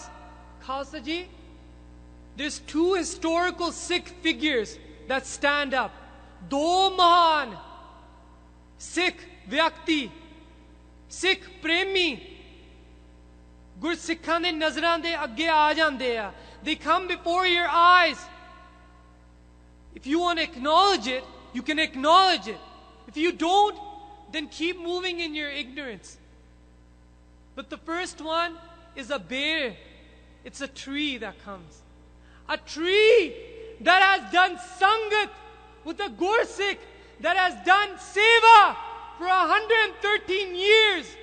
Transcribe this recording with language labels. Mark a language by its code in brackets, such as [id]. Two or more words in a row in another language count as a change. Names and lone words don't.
[pa] ਖ਼ਾਲਸਾ ਜੀ, [en] there's two historical Sikh figures that stand up. [pa] ਦੋ ਮਹਾਨ ਸਿੱਖ ਵਿਅਕਤੀ, ਸਿੱਖ ਪ੍ਰੇਮੀ, ਗੁਰਸਿੱਖਾਂ ਦੇ ਨਜ਼ਰਾਂ ਦੇ ਅੱਗੇ ਆ ਜਾਂਦੇ ਆ. [en] They come before your eyes. If you want to acknowledge it, you can acknowledge it. If you don't, then keep moving in your ignorance. But the first one is a bear. It's a tree that comes. A tree that has done sangat with a Gursikh, that has done seva for 113 years.